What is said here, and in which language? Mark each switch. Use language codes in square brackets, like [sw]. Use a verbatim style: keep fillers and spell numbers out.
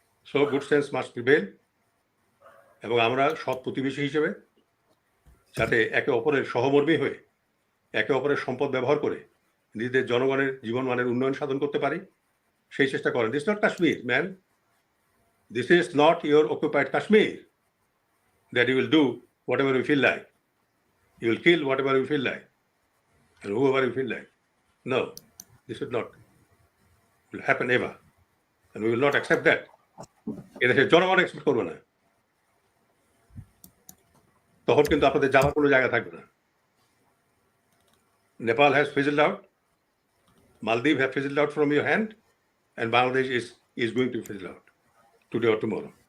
[en] so good sense must prevail, [bn] এবং আমরা সৎ প্রতিবেশী হিসেবে যাতে একে অপরের সহমর্মী হয়ে একে অপরের সম্পদ ব্যবহার করে নিজেদের জনগণের জীবনমানের উন্নয়ন সাধন করতে পারি, সেই চেষ্টা করেন। [en] This not Kashmir man, this is not your occupied Kashmir that you will do whatever you feel like, you will kill whatever you feel like and whoever you feel like. No, this should not will happen ever. And we will not accept that. [bn] এটা সে জনগণ expect করবে না, তখন কিন্তু আপনাদের যাওয়ার কোনো জায়গা থাকবে না। [en] Nepal has fizzled out, মালদ্বীপ have fizzled out from your hand, and Bangladesh is is going to fizzle out today or tomorrow.